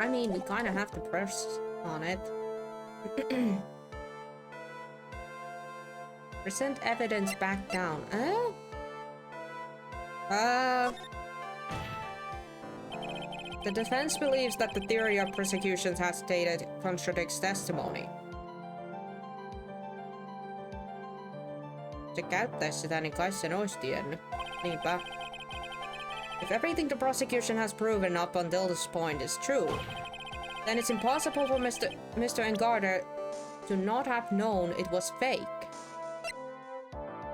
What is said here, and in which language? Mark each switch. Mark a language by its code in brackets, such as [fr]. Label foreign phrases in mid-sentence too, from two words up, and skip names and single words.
[en] I mean, we kind of have to press on it. Present evidence back down. The defense believes that the theory of persecutions as stated contradicts testimony. [fi] Se käyttäisi sitä, niin kai sen olisi tiennyt. Niinpä. [en] If everything the prosecution has proven up until this point is true, then it's impossible for Mr. Engarde to not have known it was fake.